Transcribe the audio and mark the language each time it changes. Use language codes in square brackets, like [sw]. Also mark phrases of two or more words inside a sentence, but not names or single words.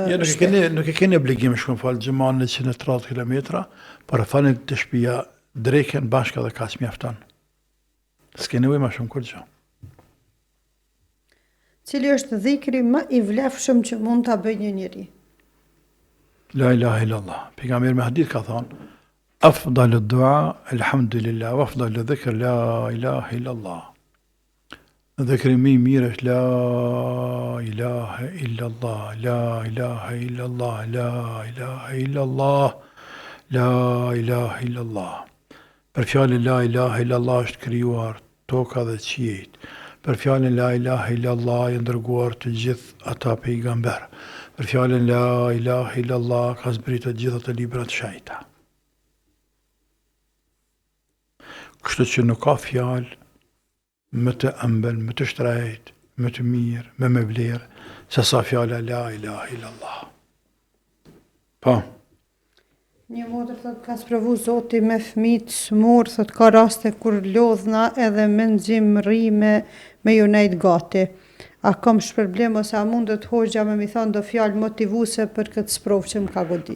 [sq] Nuk e keni obligim shkon falë gjëman 130 km, por e falni të shtëpia dreken bashkë edhe kaq mjafton. S'ke nevojë më shumë kur gjë. Cili është dhikri më i vlefshëm që mund ta bëjë një njeri? [ar] لا إله إلا الله. [sq] Pejgamberi me hadith ka thonë: [ar] "أفضل دعاء الحمد لله وأفضل ذكر لا إله إلا الله." [sq] Dhikri më i mirë është [ar] لا إله إلا الله لا إله إلا الله لا إله إلا الله لا إله إلا الله. [sq] Për fjalën [ar] لا إله إلا الله [sq] është krijuar toka dhe qiejt. Për fjalën [ar] لا إله إلا الله [sq] janë dërguar të gjithë ata pejgamber. Për fjalën [ar] لا إله إلا الله [sq] ka zbritur të gjitha të libra të shenjta. Kështu që nuk ka fjalë më të ëmbël, më të shtrejt, më të mirë, më vlerë, se sa fjala [ar] لا إله إلا الله. [sq] Po. Një motër thot ka sprovu Zoti me fëmijë smur, thot ka raste kur lodhna edhe me nxim rrime me ju nejt gati. A kam shpërblim ose a mundet hoxha me mi thonë do fjalë motivuese për këtë sprov që më ka godit?